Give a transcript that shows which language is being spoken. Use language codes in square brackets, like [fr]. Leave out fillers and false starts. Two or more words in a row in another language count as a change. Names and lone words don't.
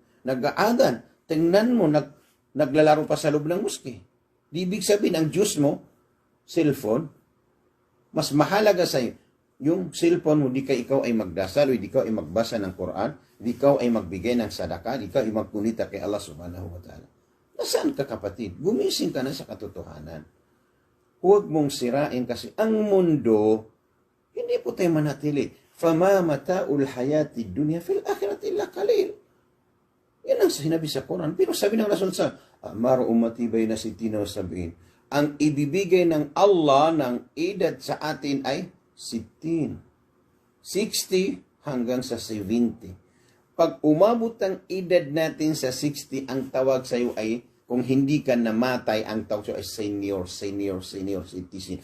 [tl] Nag-aadan, tingnan mo, naglalaro pa sa loob ng muski. Di ibig sabihin, ang Diyos mo, cellphone, mas mahalaga sa'yo, yung cellphone mo, di ka ikaw ay magdasal, o di ka ay magbasa ng Quran, di ikaw ay magbigay ng sadaka, di ka ay magkunita kay Allah [ar] سبحانه وتعالى. [tl] Nasaan ka kapatid? Gumising ka na sa katotohanan. Huwag mong sirain kasi ang mundo, hindi po tayo manatili. [ar] فَمَا مَتَاءُ الْحَيَاةِ الدُّنْيَا فِي الْآخِرَةِ إِلَّا قَلِيلٌ. [tl] Yan ang sinabi sa Quran. Pero sabi ng Rasul sa [ar] أعمار أمتي بين 60 و 70. [tl] Ang ibibigay ng Allah ng edad sa atin ay 60. 60 hanggang sa 70. Pag umabot ang edad natin sa 60, ang tawag sa iyo ay, kung hindi ka namatay, ang tawag sa iyo ay [en] senior citizen.